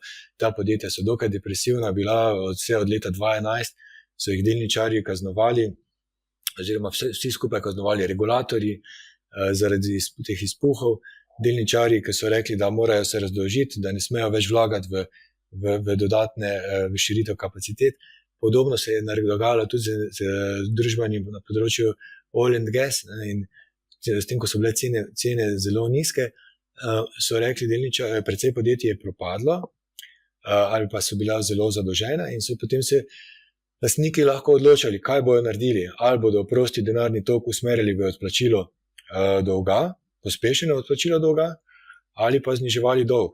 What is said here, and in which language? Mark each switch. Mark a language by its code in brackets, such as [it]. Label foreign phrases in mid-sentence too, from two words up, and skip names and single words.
[sl] Ta podjetja so dokaj depresivna bila, vse od leta 2011 so jih delničarji kaznovali, oziroma vsi skupaj kaznovali regulatorji zaradi teh izpuhov. Delničarji, ki so rekli, da morajo se razdolžiti, da ne smejo več vlagati v dodatne širitev kapacitet. Podobno se je dogajalo tudi z družbami na področju [en] oil and gas, [sl] ne, in s tem, ko so bile cene zelo nizke, so rekli delničarji, precej podjetij je propadlo ali pa so bila zelo zadolžena in so potem se lastniki lahko odločali, kaj bojo naredili. Ali bodo prosti denarni tok usmerili v odplačilo dolga, pospešeno odplačilo dolga, ali pa zniževali dolg.